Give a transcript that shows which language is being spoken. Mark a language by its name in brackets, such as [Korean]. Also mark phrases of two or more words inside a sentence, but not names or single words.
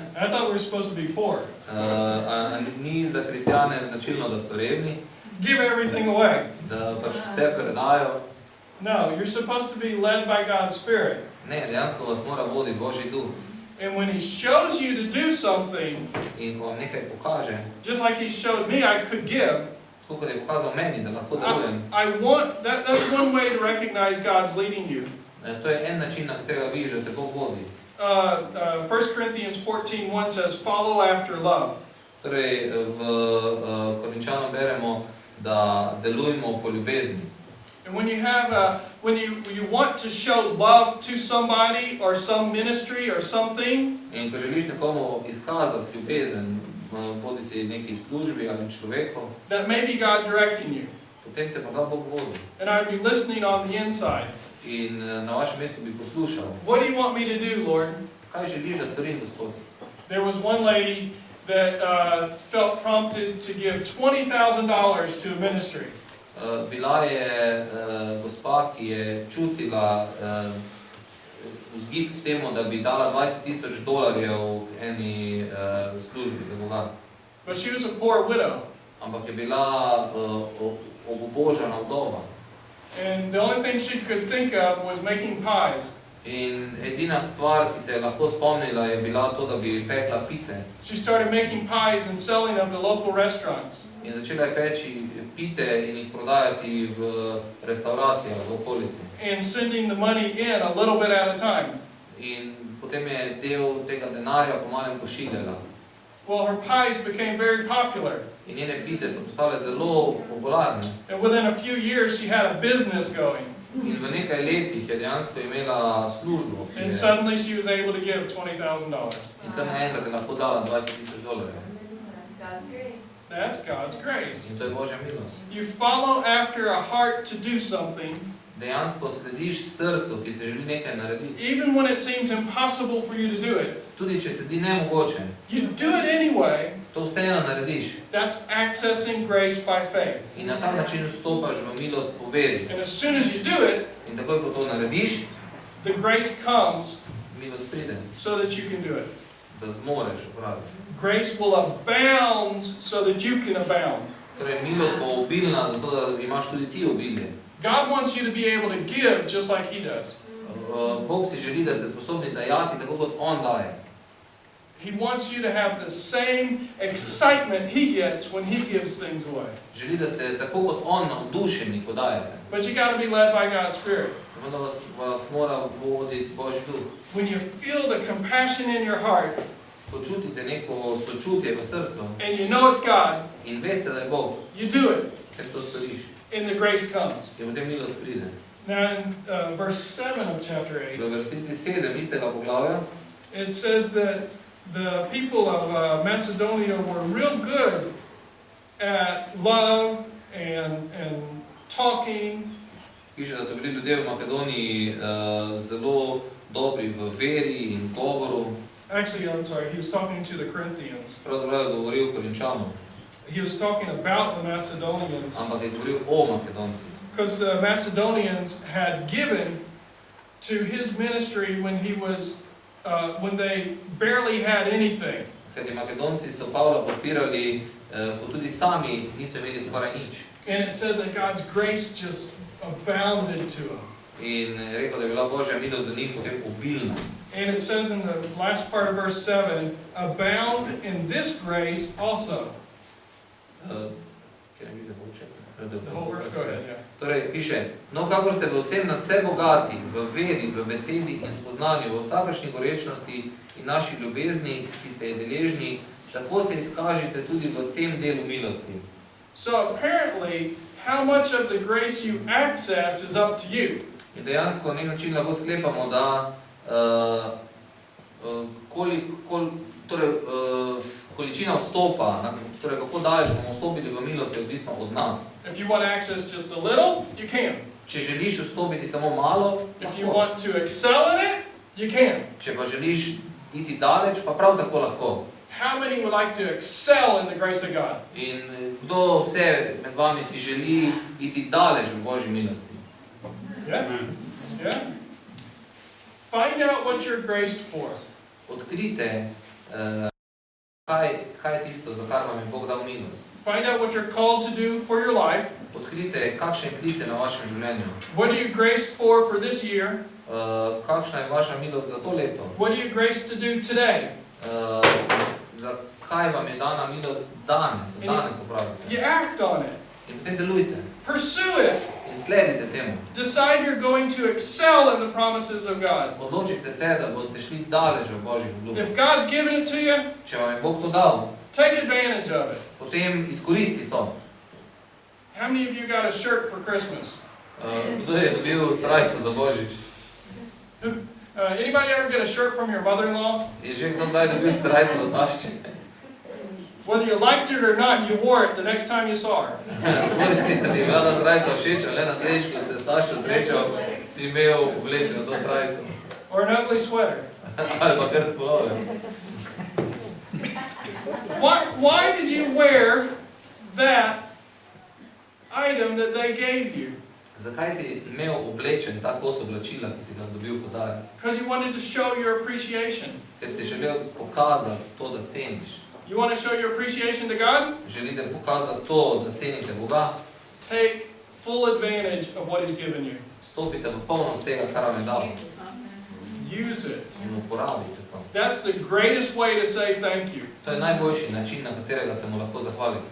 [English] I thought we were supposed to be poor. [Slovenian] Ni za kristjane značilno, da so revni, [English] Give everything away. [Slovenian] da pač vse predajo. [English] No, you're supposed to be led by God's Spirit. [Slovenian] Ne, dejansko vas mora voditi Božji duh. [English] And when He shows you to do something, [Slovenian] In ko vam nekaj pokaže, [English] just like He showed me I could give, [Slovenian] tako kot je pokazal meni, da lahko delujem, [English] that's one way to recognize God's leading you. [Slovenian] to je en način, na katerega vidiš, da te Bog vodi. [English] 1 Corinthians 14:1 says, follow after love. [Slovenian] Torej, v Korinčanom beremo, da delujemo po ljubezni. [English] And when you want to show love to somebody or some ministry or something, [Slovenian] In ko želiš nekomu izkazati ljubezen, bodi si neki službi ali človeku, [English] that may be God directing you. [Slovenian] potem te pa ga Bog vodi. [English] And I'd be listening on the inside. [Slovenian] In na vašem mestu bi poslušal, [English] What do you want me to do, Lord? [Slovenian] kaj želiš, da storim, Gospod? [English] There was one lady that felt prompted to give $20,000 to a ministry. [Slovenian] Bila je gospa, ki je čutila vzgib k temu, da bi dala $20,000 eni službi za Boga. [English] But she was a poor widow. [Slovenian] Ampak je bila obubožana vdova. [English] And the only thing she could think of was making pies. [Slovenian] In edina stvar, ki se je lahko spomnila, je bila to, da bi pekla pite. [English] She started making pies and selling them to local restaurants. [Slovenian] In začela je peči pite in jih prodajati v restauracijah v okolici. [English] And sending the money in a little bit at a time. [Slovenian] In potem je del tega denarja pomalem pošiljala. [English] Well, her pies became very popular. [Slovenian] In njene pite so postale zelo popularne. [English] And within a few years, she had a business going. [Slovenian] In v nekaj letih je dejansko imela službo. [English] And suddenly she was able to give $20,000. [Slovenian] In tam naenkrat je lahko dala $20,000. [English] That's God's grace. [Slovenian] In to je Božja milost. [English] You follow after a heart to do something, [Slovenian] Dejansko slediš srcu, ki se želi nekaj narediti. [English] even when it seems impossible for you to do it. [Slovenian] Tudi če se zdi nemogoče, [English] You do it anyway. [Slovenian] to vseeno narediš. [English] That's accessing grace by faith. [Slovenian] In na ta način vstopaš v milost po veri. [English] And as soon as you do it, [Slovenian] In takoj, ko to narediš, [English] the grace comes [Slovenian] milost pride, [English] so that you can do it. [Slovenian] da zmoreš opraviti. [English] Grace will abound so that you can abound. [Slovenian] Torej, milost bo obilna, zato da imaš tudi ti obilje. [English] God wants you to be able to give just like He does. [Slovenian] Bog si želi, da ste sposobni dajati, tako kot On daje. [English] He wants you to have the same excitement He gets when He gives things away. [Slovenian] Želi, da ste tako kot On navdušeni, ko dajete. [English] But you got to be led by God's Spirit. [Slovenian] Vendar vas mora voditi Božji duh. [English] When you feel the compassion in your heart [Slovenian] Ko čutite neko sočutje v srcu [English] and you know it's God, [Slovenian] in veste, da je Bog, [English] you do it [Slovenian] ker to storiš, [English] and the grace comes. [Slovenian] in potem milost pride. [English] Now in verse 7 of chapter 8, [Slovenian] V vrstici 7 istega poglavja [English] it says that the people of Macedonia were real good at love and talking. [Slovenian] piše, da so bili ljudje v Makedoniji zelo dobri v veri in govoru. [English] Actually, I'm sorry, he was talking to the Corinthians. [Slovenian] Pravzaprav je govoril Korinčanom, [English] He was talking about the Macedonians [Slovenian] ampak je govoril o Makedoncih. [English] because the Macedonians had given to his ministry when when they barely had anything. [Slovenian] Ker ti Makedonci so Pavla podpirali, ko tudi sami niso imeli skoraj nič. [English] And it said that God's grace just abounded to them. [Slovenian] In rekel, da je bila Božja milost do njih potem obilna. [English] And it says in the last part of verse 7, abound in this grace also. The whole verse, go ahead, yeah. [Slovenian] Torej, piše, no, kakor ste v vsem nadse bogati, v veri, v besedi in spoznanju, v vsakršni gorečnosti in naši ljubezni, ki ste je deležni, tako se izkažite tudi v tem delu milosti. [English] So apparently, how much of the grace you access is up to you. [Slovenian] In dejansko na nek način lahko sklepamo, da količina vstopa, torej kako daleč bomo vstopili v milost, je odvisno od nas. [English] If you want to access just a little, you can. [Slovenian] Če želiš vstopiti samo malo, [English] If you [Slovenian] lahko. [English] want to excel in it, you can. [Slovenian] Če pa želiš iti daleč, pa prav tako lahko. [English] How many would like to excel in the grace of God? [Slovenian] In kdo vse med vami si želi iti daleč v Božji milosti? [English] Yeah? Yeah? Find out what you're graced for. [Slovenian] Odkrite, kaj je tisto, za kar vam je Bog dal milost. [English] Find out what you're called to do for your life. [Slovenian] Odkrite, kakšne klice na vašem življenju. [English] What are you graced for this year? [Slovenian] Kakšna je vaša milost za to leto? [English] What are you graced to do today? [Slovenian] Za kaj vam je dana milost danes, da danes opravite. [English] You act on it. [Slovenian] In potem delujte. [English] Pursue it. [Slovenian] In sledite temu. [English] Decide you're going to excel in the promises of God. [Slovenian] Odločite se, da boste šli daleč v Božjih obljubah. [English] If God's given it to you, [Slovenian] Če vam je Bog to dal, [English] take advantage of it. [Slovenian] potem izkoristi to. [English] How many of you got a shirt for Christmas? [Slovenian] Kdo je dobil srajco za Božič? [English] Anybody ever get a shirt from your mother-in-law? [Slovenian] Je že kdo kdaj dobil srajco od tašče? [English] Whether you liked it or not, you wore it the next time you saw her. [Slovenian] Bodi si, da ti je bila ta srajca všeč, ali na sredič, ko se s taščo srečal, si imel oblečeno to srajco. [English] Or an ugly sweater. [Slovenian] Ali pa kar polove. [English] Why did you wear that item that they gave you? [Slovenian] Zakaj si imel oblečen ta kos oblačila, ki si ga dobil kot dar? [English] Because you wanted to show your appreciation. [Slovenian] Ker si želel pokazati to, da ceniš. [English] You want to show your appreciation to God? [Slovenian] Želite pokazati to, da cenite Boga? [English] Take full advantage of what He's given you. [Slovenian] Stopite v polnost tega, kar vam je dal. [English] Use it. [Slovenian] In uporabite to. [English] That's the greatest way to say thank you. [Slovenian] To je najboljši način, na katerega se mu lahko zahvalite.